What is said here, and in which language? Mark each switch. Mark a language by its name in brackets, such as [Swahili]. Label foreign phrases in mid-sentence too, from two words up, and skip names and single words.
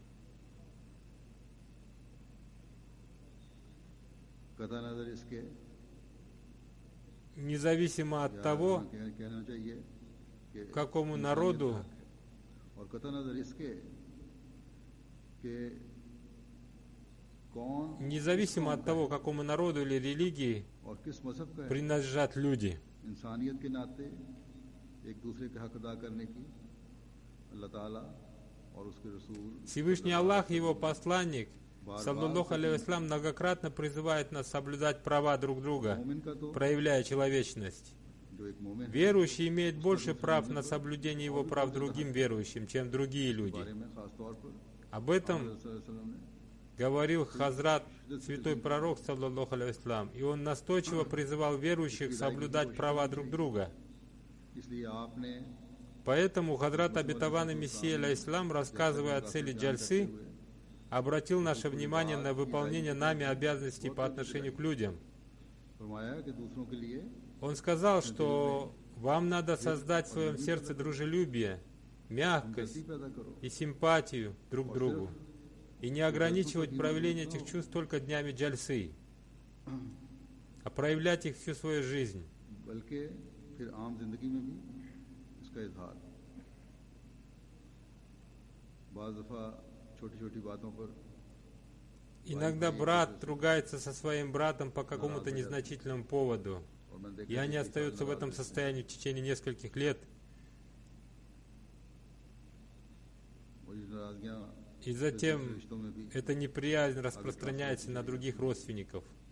[Russian] Независимо от того, какому народу или религии принадлежат люди. Всевышний Аллах и Его посланник, [Arabic] صلى الله عليه وسلم, [Russian] многократно призывает нас соблюдать права друг друга, проявляя человечность. Верующий имеет больше прав на соблюдение его прав другим верующим, чем другие люди. Об этом говорил Хазрат, святой пророк, [Arabic] صلى الله عليه وسلم, [Russian] и он настойчиво призывал верующих соблюдать права друг друга. Поэтому Хазрат Абитаван Мессия алейхиссалам, рассказывая о цели джальсы, обратил наше внимание на выполнение нами обязанностей по отношению к людям. Он сказал, что вам надо создать в своем сердце дружелюбие, мягкость и симпатию друг к другу, и не ограничивать проявление этих чувств только днями джальсы, а проявлять их всю свою жизнь. [Urdu] پھر عام زندگی میں بھی اس کا اظہار۔ بعض دفعہ چھوٹی چھوٹی باتوں پر [Russian] Иногда брат ругается со своим братом по какому-то незначительному поводу, и они остаются в этом состоянии в течение нескольких лет. И затем эта неприязнь распространяется на других родственников.